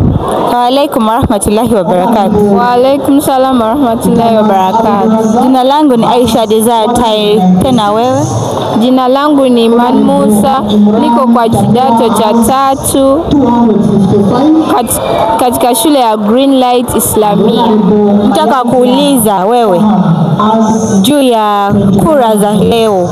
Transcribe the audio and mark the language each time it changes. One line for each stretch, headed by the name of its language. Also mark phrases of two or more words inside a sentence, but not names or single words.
Arabic: وعليكم ورحمة الله وبركاته. وعليكم السلام ورحمة الله وبركاته.
Swahili: Jina langu ni Aisha Desire Tai. Tena wewe? Jina langu ni Iman Musa, niko kwa kidato cha 3 katika shule ya Greenlight Islamia. Nataka kuuliza wewe juu ya kura za leo.